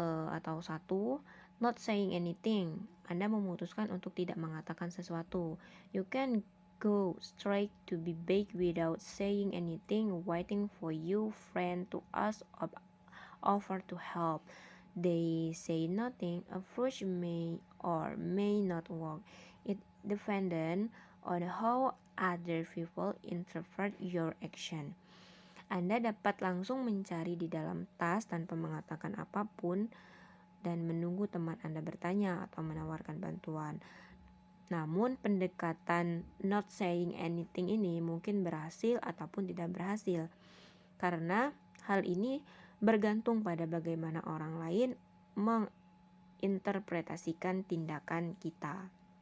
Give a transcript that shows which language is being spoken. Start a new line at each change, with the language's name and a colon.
Indonesian: Atau
English: 1, not saying anything.
Indonesian: Anda memutuskan untuk tidak mengatakan sesuatu.
English: You can go straight to be back without saying anything, waiting for your friend to ask or offer to help. They say nothing. Approach may or may not work. It depends on how other people interpret your action.
Indonesian: Anda dapat langsung mencari di dalam tas tanpa mengatakan apapun dan menunggu teman Anda bertanya atau menawarkan bantuan. Namun pendekatan not saying anything ini mungkin berhasil ataupun tidak berhasil, karena hal ini bergantung pada bagaimana orang lain menginterpretasikan tindakan kita.